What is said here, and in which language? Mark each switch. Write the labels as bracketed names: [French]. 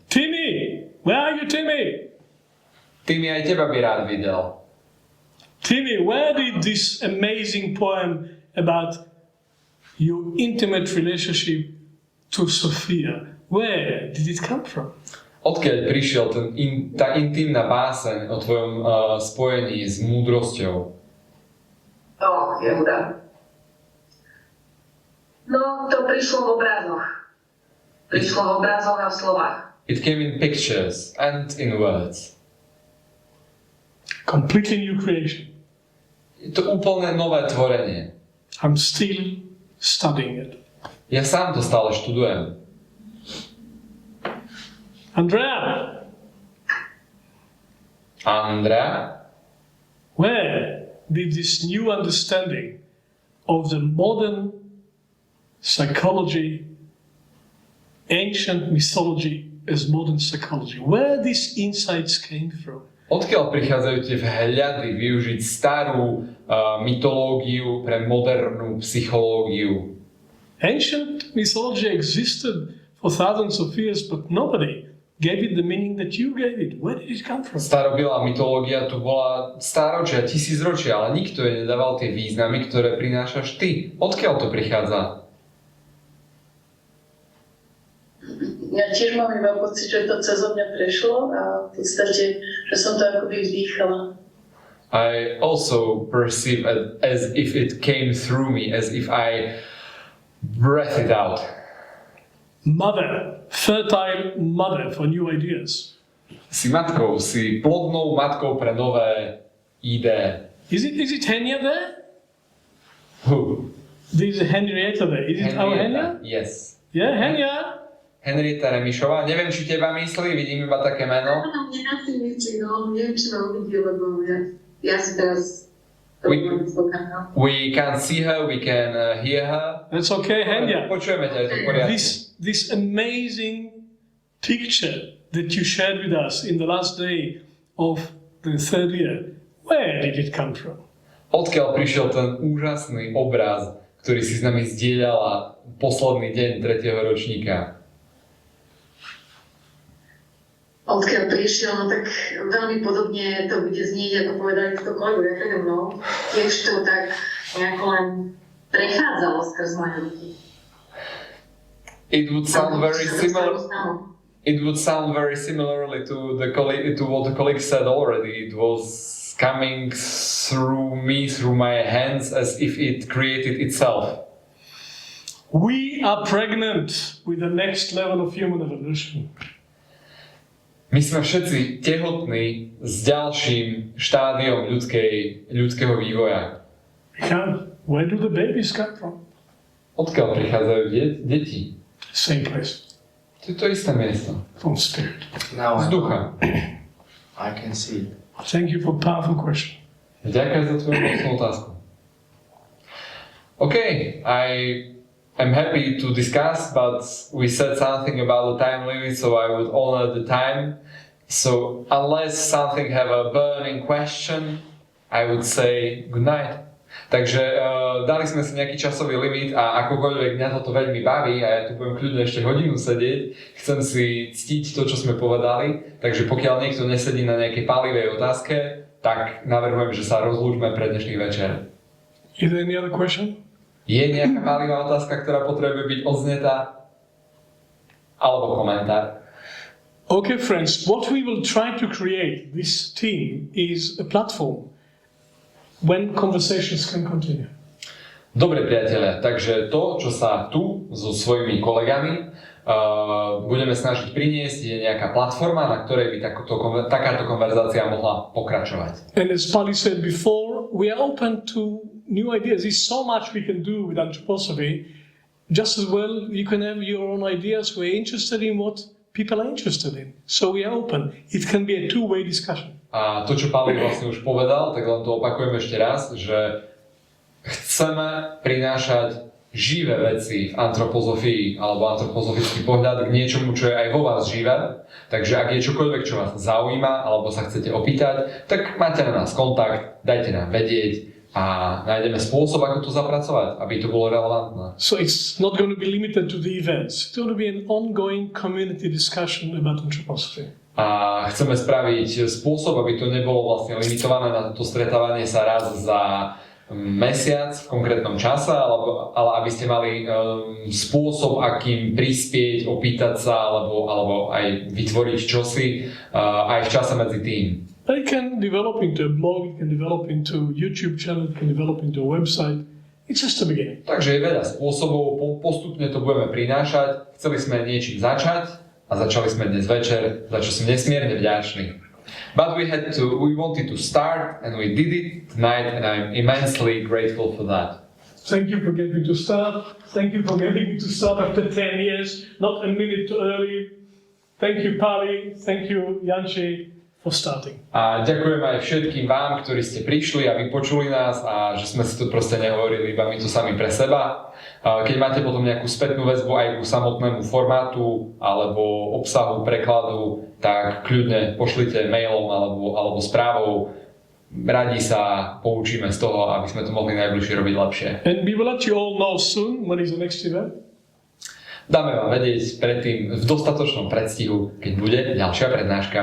[English] Timmy! Where are you, Timmy? [Slovak] Timmy, aj teba by rád videl. [English] Timmy, where did this amazing poem about your intimate relationship to Sophia, where did it come from? [Slovak] Odkiaľ prišiel tá intimná báseň o tvojom spojení s múdrosťou? Yehuda. No, to prišlo v obrazoch. Prišlo v obrazoch a v slovách. [English] It came in pictures and in words. Completely new creation. [Slovak] Je to úplne nové tvorenie. [English] I'm still studying it. [Slovak] Ja sám to stále študujem. [English] Andrea, where did this new understanding of the modern psychology, ancient mythology as modern psychology, where these insights came from? [Slovak] Odkiaľ prichádzajú tie vhľady využiť starú mytológiu pre modernú psychológiu? [English] Ancient mythology existed for thousands of years, but nobody gave it the meaning that you gave it. Where did it come from? [Slovak] Starobilá mytológia tu bola stáročia, tisícročia, ale nikto jej nedával tie významy, ktoré prinášaš ty. Odkiaľ to prichádza? Ja tiež mám iba pocit, že to cez mňa prešlo a v podstate, že som to akoby vzdýchala. [English] I also perceive it as if it came through me, as if I breathed it out. Mother, fertile mother for new ideas. [Slovak] Si matkou, si plodnou matkou pre nové ID. [English] Is it Henya there? Who? There is a Henrietta there. Is it our Henya? Yes. Yeah, Henya. [Slovak] Henrietta Remišová. Neviem, či teba myslí, vidím iba také meno. Áno, mne asi myslí, no, neviem, či ma uvidí, lebo ja si teraz [English] We can see her, we can hear her. That's okay, Henya. [Slovak] Počujeme ťa, je to v poriadku. [English] This amazing picture that you shared with us in the last day of the third year, where did it come from? [Slovak] Odkiaľ prišiel ten úžasný obraz, ktorý si s nami zdieľala posledný deň 3. ročníka? Odkiaľ prišiel, no tak veľmi podobne to bude znieť, ako povedali to kolegovia predo mnou. Tiež to tak nejako len prechádzalo skrz moje ruky. [English] It would sound very similar. It would sound very similarly to what the colleague said already. It was coming through my hands as if it created itself. We are pregnant with the next level of human evolution. [Slovak] My sme všetci tehotní s ďalším štádiom ľudského vývoja. [English] Where do the babies come from? [Slovak] Odkiaľ prichádzajú deti? [English] Same place. [Slovak] To je to isté miesto. [English] From spirit. [Slovak] Z ducha. [English] I can see it. Thank you for a powerful question. [Slovak] Ďakujem za tvoju mocnú otázku. [English] Okay, I'm happy to discuss, but we said something about the time limit, so I would honor the time. So unless something have a burning question, I would say good night. [Slovak] Takže dali sme si nejaký časový limit a akokoľvek mňa toto veľmi baví a ja tu budem kľudne ešte hodinu sedieť, chcem si ctiť to, čo sme povedali, takže pokiaľ niekto nesedí na nejakej palivej otázke, tak navrhujem, že sa rozlúčme pre dnešný večer. [English] Is there any other question? [Slovak] Je nejaká palivá otázka, ktorá potrebuje byť odznetá? Alebo komentár? [English] Okay, friends, what we will try to create, this team, is a platform when conversations can continue. [Slovak] Dobre, priatelia, takže to, čo sa tu so svojimi kolegami budeme snažiť priniesť, je nejaká platforma, na ktorej by takáto konverzácia mohla pokračovať. [English] And as Pali said before, we are open to new ideas. There's so much we can do with anthroposophy. Just as well, you can have your own ideas. We're interested in what people are interested in. So we are open. It can be a two-way discussion. [Slovak] A to, čo Pali vlastne už povedal, tak len to opakujem ešte raz, že chceme prinášať živé veci v antropozofii alebo antropozofický pohľad k niečomu, čo je aj vo vás živé. Takže ak je čokoľvek, čo vás zaujíma alebo sa chcete opýtať, tak máte na nás kontakt, dajte nám vedieť a nájdeme spôsob, ako to zapracovať, aby to bolo relevantné. [English] So it's not going to be limited to the events. It's going to be an ongoing community discussion about anthroposophy. [Slovak] A chceme spraviť spôsob, aby to nebolo vlastne limitované na to stretávanie sa raz za mesiac v konkrétnom čase, ale aby ste mali spôsob, akým prispieť, opýtať sa alebo aj vytvoriť čosi aj v čase medzi tým. [English] It can develop into a blog, it can develop into a YouTube channel, it can develop into a website. It's just the beginning. [Slovak] Takže je veľa spôsobov, postupne to budeme prinášať. Chceli sme niečím začať a začali sme dnes večer, za čo som nesmierne vďačný. [English] But we wanted to start and we did it tonight and I'm immensely grateful for that. Thank you for getting me to start. Thank you for getting me to start after 10 years, not a minute too early. Thank you, Pali. Thank you, Janči, for starting. [Slovak] A ďakujem aj všetkým vám, ktorí ste prišli a vypočuli nás a že sme si to proste nehovorili iba my tu sami pre seba. Keď máte potom nejakú spätnú väzbu aj ku samotnému formátu alebo obsahu prekladu, tak kľudne pošlite mailom alebo správou. Radi sa poučíme z toho, aby sme to mohli najbližšie robiť lepšie. [English] And we will let you all know soon when is the next event. [Slovak] Dáme vám vedieť predtým v dostatočnom predstihu, keď bude ďalšia prednáška.